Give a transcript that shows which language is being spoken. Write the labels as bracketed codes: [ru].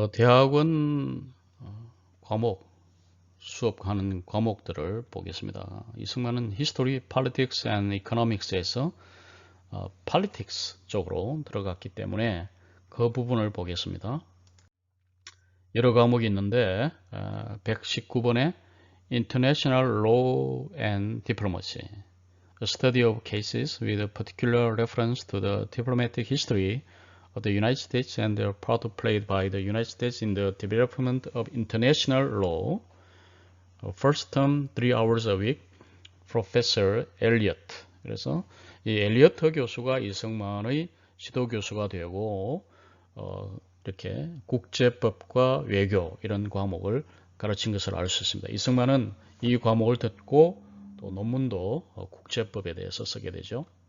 [ko] 대학원 과목 수업하는 과목들을 보겠습니다. 이승만은 History, Politics and Economics에서 Politics 쪽으로 들어갔기 때문에 그 부분을 보겠습니다. 여러 과목이 있는데 119번에 [en] International Law and Diplomacy, a study of cases with a particular reference to the diplomatic history of the United States and the part played by the United States in the development of international law. First term 3 hours a week, Professor Elliott. [ko] 그래서 이 엘리어트 교수가 이승만의 지도 교수가 되고 이렇게 국제법과 외교 이런 과목을 가르친 것을 알 수 있습니다. 이승만은 이 과목을 듣고 또 논문도 국제법에 대해서 쓰게 되죠.